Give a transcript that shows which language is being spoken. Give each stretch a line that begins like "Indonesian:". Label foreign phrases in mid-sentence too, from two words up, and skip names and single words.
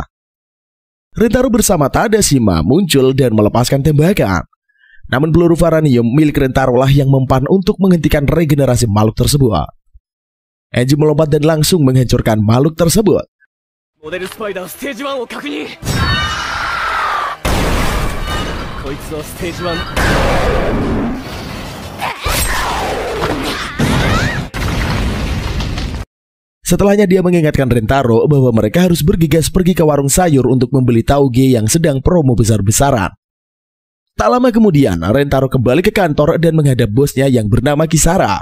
Indonesian: Rentaro bersama Tadashima muncul dan melepaskan tembakan. Namun peluru varanium milik Rentaro lah yang mempan untuk menghentikan regenerasi makhluk tersebut. Enju melompat dan langsung menghancurkan makhluk tersebut.
English: Model Spider Stage 1
Japanese: を確認。こいつはステージ 1。
Indonesian: Setelahnya dia mengingatkan Rentaro bahwa mereka harus bergegas pergi ke warung sayur untuk membeli tauge yang sedang promo besar-besaran. Tak lama kemudian, Rentaro kembali ke kantor dan menghadap bosnya yang bernama Kisara.